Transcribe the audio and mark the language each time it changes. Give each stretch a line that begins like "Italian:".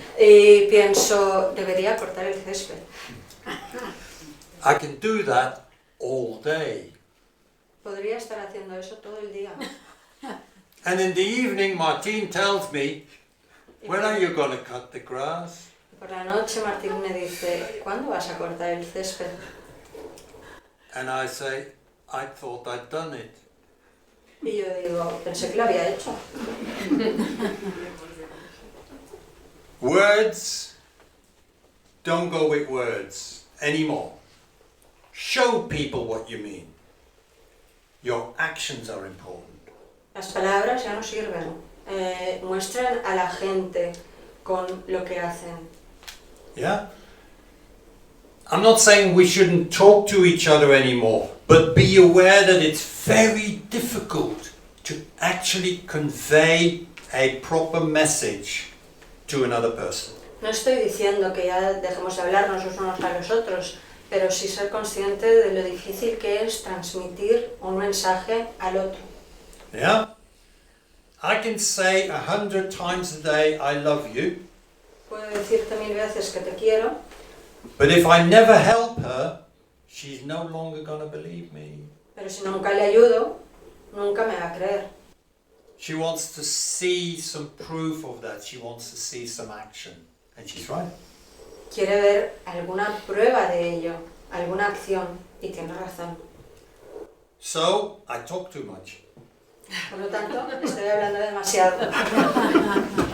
Spanish: Y pienso, debería cortar el césped.
English: I can do that all day.
Spanish: Podría estar haciendo eso todo el día.
English: And in the evening, Martine tells me, when are you going to cut the grass?
Spanish: Por la noche Martín me dice, ¿cuándo vas a cortar el césped?
English: And I say, I thought I'd done it.
Spanish: Y yo digo, pensé que lo había hecho.
English: Words don't go with words anymore. Show people what you mean. Your actions are important.
Spanish: Las palabras ya no sirven. Muestran a la gente con lo que hacen.
English: Yeah? I'm not saying we shouldn't talk to each other anymore, but be aware that it's very difficult to actually convey a proper message to another person.
Spanish: No estoy diciendo que ya dejemos de hablarnos los unos a los otros, pero sí ser consciente de lo difícil que es transmitir un mensaje al otro.
English: Yeah? I can say 100 times a day, I love you,
Spanish: Puedo decirte 1000 veces que te quiero,
English: but if I never help her, she's no longer going to believe me.
Spanish: pero si nunca le ayudo, nunca me va a creer.
English: She wants to see some proof of that. She wants to see some action. And she's right.
Spanish: Quiere ver alguna prueba de ello, alguna acción, y tiene razón.
English: So, I talk too much.
Spanish: Por lo tanto, estoy hablando demasiado.